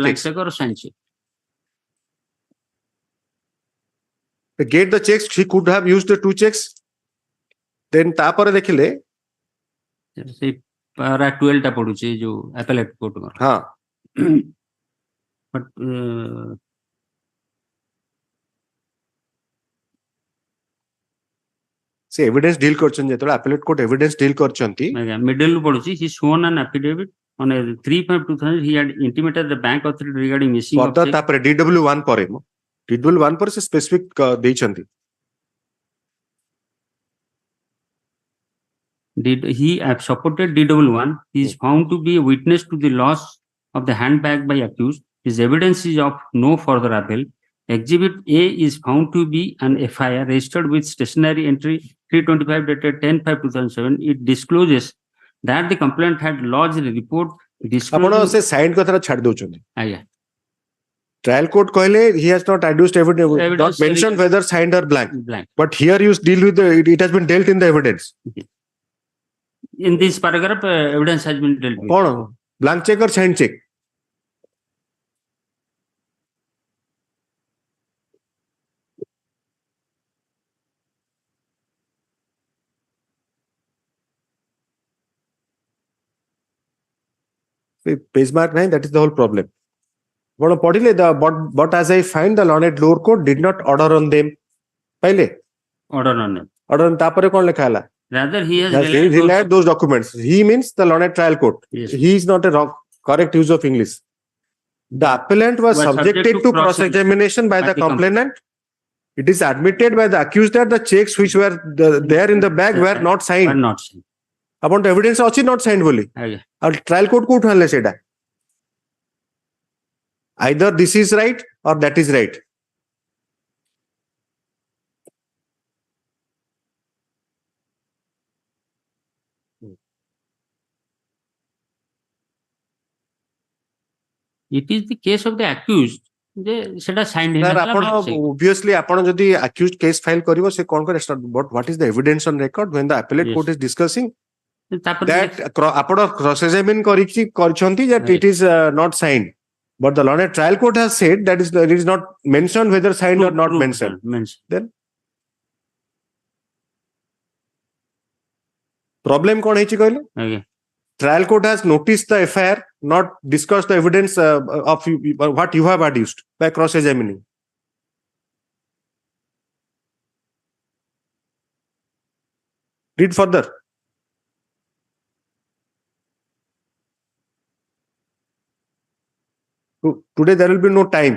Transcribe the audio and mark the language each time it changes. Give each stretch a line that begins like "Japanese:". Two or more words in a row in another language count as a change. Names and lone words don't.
English: Blank checks. check or signed check. To get the checks, he could have used the 2 checks.
Odia: Then ତାପରେ ଦେଖିଲେ ସେ para 12 ଟା ପଡୁଛି ଯୋଉ
English: appellate court
Odia: ର. ହଁ.
English: But
Odia: ସେ
English: evidence deal
Odia: କରିଛନ୍ତି ଯେତେବେଳେ
English: appellate court evidence deal
Odia: କରିଛନ୍ତି. middle ରୁ ପଡୁଛି,
English: he sworn an affidavit on a 3/5/2000 he had intimated the bank authority regarding missing of check.
Odia: ତାପରେ DW1 ପରେ DW1 ପରେ ସେ specific ଦେଇଛନ୍ତି.
English: He supported DW1. He is found to be a witness to the loss of the handbag by accused. His evidence is of no further avail. Exhibit A is found to be an FIR registered with stationery entry 325 dated 10/5/2007. It discloses that the complainant had lodged a report
Odia: ଆପଣ ସେ signed କଥାଟା ଛାଡି ଦଉଛନ୍ତି. ଆଜ୍ଞା.
English: Trial court କହିଲେ he has not adduced evidence, not mentioned whether signed or blank. But here you deal with it has been dealt in the evidence. In this paragraph, evidence has been dealt with. କଣ blank check or signed check? Page mark 9, that is the whole problem.
Odia: ଆପଣ ପଢିଲେ
English: but as I find the learned lower court did not order on them. ପାଇଲେ? Order on them.
Odia: Order ତାପରେ କଣ ଲେଖା ହେଲା?
English: Rather, he has relied those documents. He means the learned trial court. Yes. He is not a correct use of English. The appellant was subjected to cross-examination by the complainant. It is admitted by the accused that the checks which were there in the bag were not signed. Were not signed.
Odia: ଆପଣ evidence ଅଛି
English: not signed
Odia: ବୋଲି. ଆଜ୍ଞା. ଆଉ
English: trial court
Odia: କୋଉଠୁ ଆଣିଲେ ସେଇଟା?
English: Either this is right or that is right. It is the case of the accused.
Odia: ସେଟା signed
English: obviously
Odia: ଆପଣ ଯଦି
English: accused case file
Odia: କରିବ ସେ କଣ
English: કરે but what is the evidence on record when the appellate court is discussing that ଆପଣ cross examine କରିଛନ୍ତି that it is not signed, but the learned trial court has said that it is not mentioned whether signed or not mentioned.
Odia: Then problem କଣ ହେଇଛି କହିଲେ? ଆଜ୍ଞା.
English: Trial court has noticed the FIR, not discussed the evidence of what you have adduced by cross-examining. Read further. Today there will be no time.